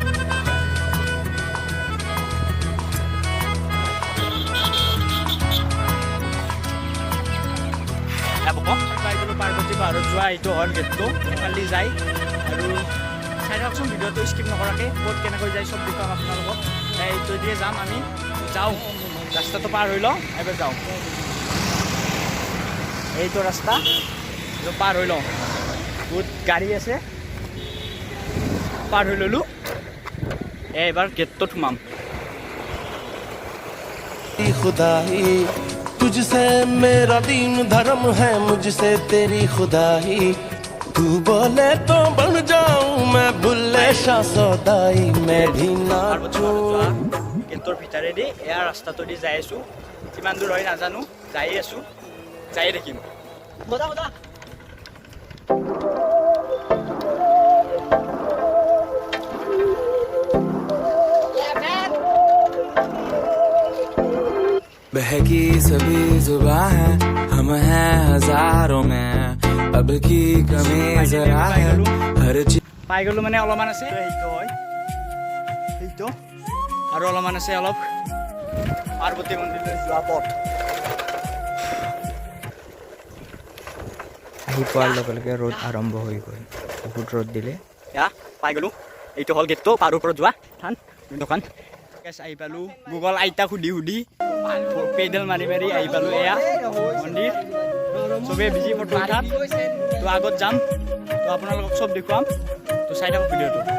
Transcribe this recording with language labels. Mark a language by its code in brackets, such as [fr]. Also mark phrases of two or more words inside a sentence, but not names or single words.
[as] পাৰ্বতী পাহাৰত যোৱা এইটো হ'ল গেটটো কালি যায় আৰু চাই থাকচোন ভিডিঅ'টো স্কিপ নকৰাকৈ ক'ত কেনেকৈ যায় চব দেখুৱাম আপোনালোকক এইটো দিয়ে যাম আমি যাওঁ ৰাস্তাটো পাৰ হৈ লওঁ এবাৰ যাওঁ এইটো ৰাস্তা পাৰ হৈ লওঁ বহুত গাড়ী আছে পাৰ হৈ ল'লোঁ এইবাৰ গেটটোত সোমাম [hi] खुदाई तुझसे मेरा दीन धर्म है मुझसे तेरी खुदाई तू बोले तो बन जाऊं मैं बुल्ले शाह सौदाई मैं भी नाचूं [as] গেটৰ ভিতৰেদি এয়া ৰাস্তাটো দি যাই আছোঁ কিমান দূৰ হয় নাজানো যাই আছো যাই দেখিম বতা বতা [hi] बहकी सभी जुबां है हम हैं हजारों में अब की कमी जरा है हर चीज [as] পাই গ'লো মানে অলপমান আছে সেইটো হয় সেইটো আৰু অলপমান আছে অলপ পাৰ্বতী মন্দিৰলৈ যোৱা পথ আহি পোৱাৰ লগে লগে ৰ'দ আৰম্ভ হৈ গ'ল বহুত ৰ'দ দিলে এয়া পাই গ'লো এইটো হ'ল গেটটো পাৰ ওপৰত যোৱা থান দোকান আহি পালোঁ গুগল আইতাক সুধি সুধি পেডেল মাৰি মাৰি আহি পালোঁ এয়া মন্দিৰ চবেই বিজি ফটোত তো আগত যাম তো আপোনালোকক চব দেখুৱাম তো চাই থাকক ভিডিঅ'টো